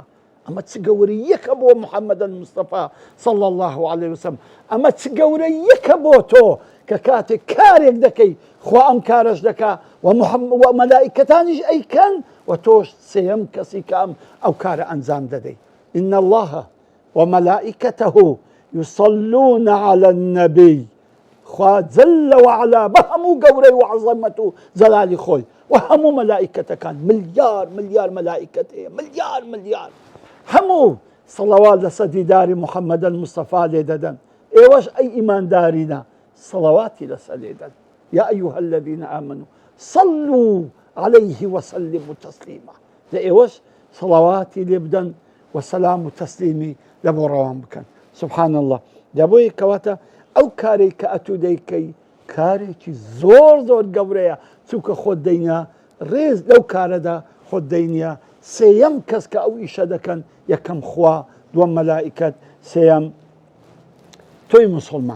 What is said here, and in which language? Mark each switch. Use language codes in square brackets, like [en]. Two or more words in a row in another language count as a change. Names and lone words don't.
[ckb] ئەمە چ گەورەیەکە بۆ محەممەد المستەفا [ar] صلی الله عليه وسلم. [ckb] ئەمە چ گەورەیەکە بۆ تۆ کە کاتێک کارێک دەکەی خوا ئەم کارش دەکا و مەلائیکەتانیش ئەیکەن و تۆش سێەم کەسی کە ئەو کارە ئەنجام دەدەی. [ar] إن الله وملائكته يصلون على النبي. [ckb] خوا [ar] جل وعلا [ckb] بهمو گەورەی و عەزەمەت و جەلالی خۆی و هەموو مەلائیکەتەکان ملیار ملیار مەلائیکەت هەیە، ملیار ملیار، هەموو سەڵەوات لەسەر دیداری محەممەد المستەفا لێ دەدەن. ئێوەش ئەی ئیماندارینە سەڵەواتی لەسەر لێ دەن. [ar] یا ئەیها الذین ئامنوا صلوا عليه وسلموا تسلیما. [ckb] لە ئێوەش سەڵەواتی لێ بدەن و سەلام و تەسلیمی لە بۆ ڕەوان بکەن. [ar] سبحان الله. [ckb] دەبۆیە کەواتە ئەو کارێک کە ئەتوو دەیکەی کارێکی زۆر زۆر گەورەیە، چووکە خۆت دەینە ڕێز لەو کارەدا خۆت دەینە سێیەم کەس کە ئەو ئیشە دەکەن یەکەم خوا، دووەم مەلائیکەت، سێیەم تۆی موسڵمان.